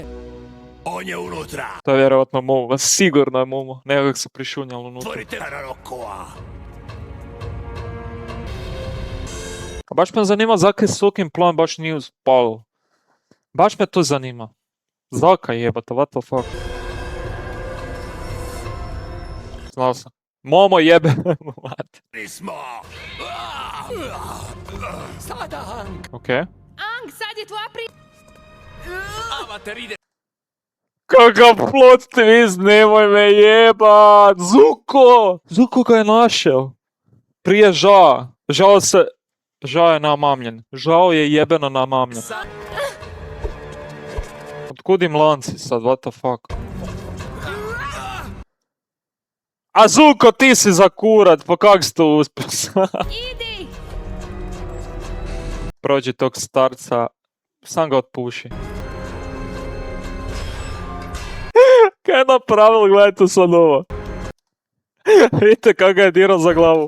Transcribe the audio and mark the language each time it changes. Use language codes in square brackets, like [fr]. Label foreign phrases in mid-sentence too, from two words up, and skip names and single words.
[hr] On je unutra. To je vjerovatno Momo, sigurno je Momo, nekak se prišunjalo unutra. Otvorite Rokua. A baš me zanima zakaj Sokin plan baš nije uspao. Baš me to zanima. Zaka jebata, [en] what the fuck. [hr] Znao sam. Momo jebe. Nismo. Sada, Hank. Okej. Ang, sad je tvoja Avatar ide. Kakav plot twist, nemoj me jebat! Zuko ga je našao. Prije Žao. Žao je namamljen. Žao je jebeno namamljen. Otkud im lanci sad, [en] what the fuck? [hr] A Zuko, ti si za kurat, pa kak si to uspio? Idi! Prođi tog starca, sam ga otpuši. Kaj je napravil, gledajte sad ovo. Vidite kako ga je dirao za glavu.